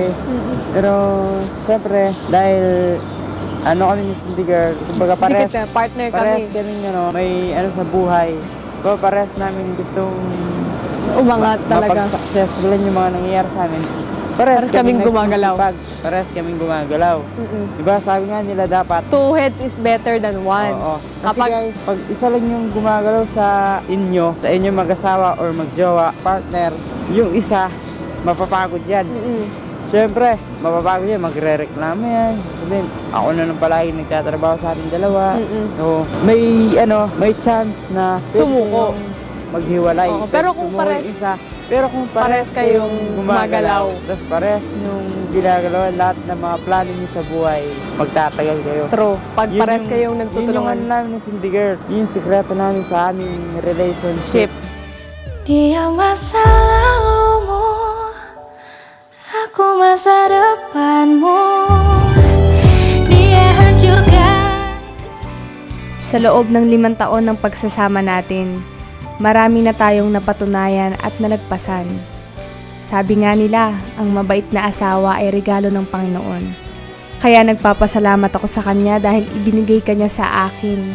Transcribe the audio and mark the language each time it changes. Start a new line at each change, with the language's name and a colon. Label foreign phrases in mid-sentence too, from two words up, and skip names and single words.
Filipino: Pero, syempre, dahil, kami ni Cindy Girl, kumbaga pares, Hindi kita, partner pares kami. kaming, may sa buhay. Kumbaga pares namin gustong Umangat talaga. mapag-successful yung mga nangyayari sa amin. Pares kaming gumagalaw. nagsisipag. Pares kaming gumagalaw. Diba sabi nga nila dapat,
English: Two heads is better than one.
Filipino: oo. Kasi Kapag- guys, pag isa lang yung gumagalaw sa inyo mag-asawa or magjowa, partner, yung isa, mapapagod yan. Siyempre, mapapagod yan, magre-reklamo yan. Sabihin, ako na nang palagi nagtatrabaho sa ating dalawa. So, may chance na pwede Sumuko. kayong maghiwalay. Oo, pero kung sumuko pares- yung isa, pero kung pares kayong gumagalaw. tapos pares yung ginagalaw, lahat ng mga plano niyo sa buhay, magtatagal kayo. True. Pag Yun pares yung- kayong Yun yung nagtutulungan. ano namin ni Cindy Girl. Yun yung sikreto namin sa aming relationship. Ship.
Indonesian: Dia masa lalumu, aku masa depanmu. Dia hancurkan.
Filipino: Sa loob ng 5 taon ng pagsasama natin, marami na tayong napatunayan at nalagpasan. Sabi nga nila, ang mabait na asawa ay regalo ng Panginoon. Kaya nagpapasalamat ako sa Kanya dahil ibinigay Kanya sa akin.